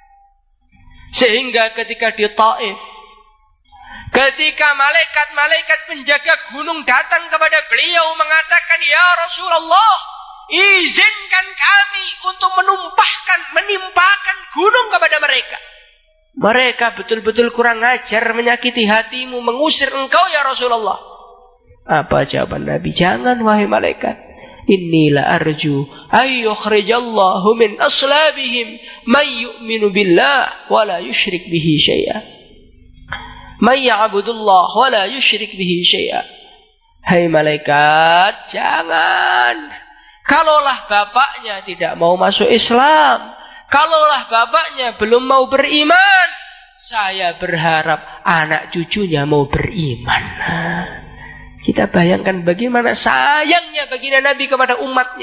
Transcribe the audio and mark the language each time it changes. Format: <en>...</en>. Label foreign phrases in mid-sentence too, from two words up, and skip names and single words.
<id>Sehingga ketika di Taif, ketika malaikat-malaikat penjaga gunung datang kepada beliau mengatakan,</id> <ar>"يا رسول الله,</ar> <id>izinkan kami untuk menimpakan gunung kepada mereka. Mereka betul-betul kurang ajar, menyakiti hatimu, mengusir engkau</id> <ar>يا رسول الله."</ar> <id>Apa jawaban Nabi? Jangan wahai malaikat.</id> <ar>Inilah أرجو أن يخرج الله من أصلابهم من يؤمن بالله ولا يشرك به شيئا. من يعبد الله ولا يشرك به شيئا.</ar> <id>Hai malaikat, jangan. Kalaulah bapaknya tidak mau masuk Islam, kalaulah bapaknya belum mau beriman, saya berharap anak cucunya mau beriman. Kita bayangkan bagaimana sayangnya baginda Nabi kepada umatnya.</id>